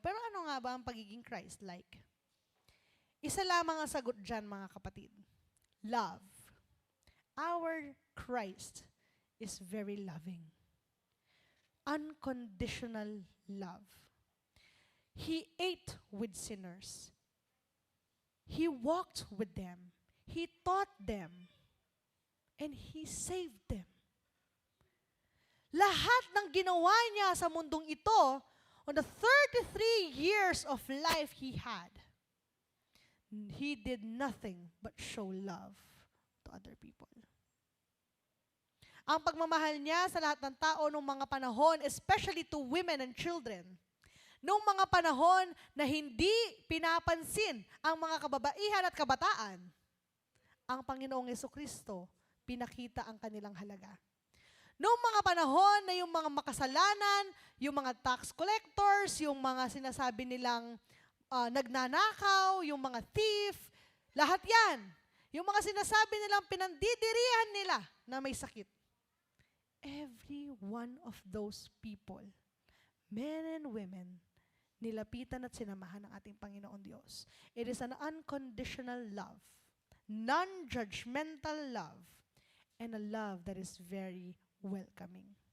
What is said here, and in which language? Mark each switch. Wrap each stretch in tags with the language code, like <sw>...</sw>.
<tl>Pero ano nga ba ang pagiging Christ-like? Isa lamang ang sagot dyan, mga kapatid.</tl> <en>Love. Our Christ is very loving. Unconditional love. He ate with sinners. He walked with them. He taught them. And He saved them.</en> <tl>Lahat ng ginawa niya sa mundong ito,</tl> <en>on the 33 years of life He had, He did nothing but show love to other people.</en> <tl>Ang pagmamahal niya sa lahat ng tao noong mga panahon,</tl> <en>especially to women and children,</en> <tl>noong mga panahon na hindi pinapansin ang mga kababaihan at kabataan, ang Panginoong Jesucristo, pinakita ang kanilang halaga. Noong mga panahon na yung mga makasalanan, yung mga tax collectors, yung mga sinasabi nilang nagnanakaw, yung mga thief, lahat yan. Yung mga sinasabi nilang pinandidirihan nila na may sakit.</tl> <en>Every one of those people, men and women,</en> <tl>nilapitan at sinamahan ng ating Panginoon Diyos.</tl> <en>It is an unconditional love, non-judgmental love, and a love that is very welcoming.</en>